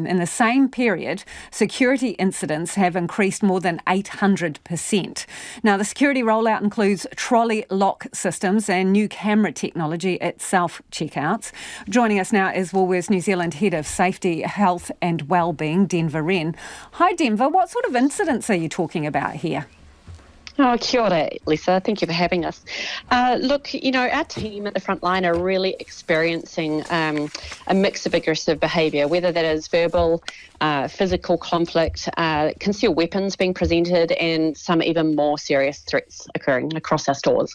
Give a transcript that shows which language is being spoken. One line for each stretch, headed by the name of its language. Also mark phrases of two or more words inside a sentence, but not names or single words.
English: In the same period, security incidents have increased more than 800%. Now, the security rollout includes trolley lock systems and new camera technology at self-checkouts. Joining us now is Woolworths New Zealand Head of Safety, Health and Wellbeing, Denver Wren. Hi, Denver. What sort of incidents are you talking about here?
Māori: Oh, kia ora,
English: Lisa. Thank you for having us. Look, our team at the front line are really experiencing a mix of aggressive behaviour, whether that is verbal, physical conflict, concealed weapons being presented, and some even more serious threats occurring across our stores.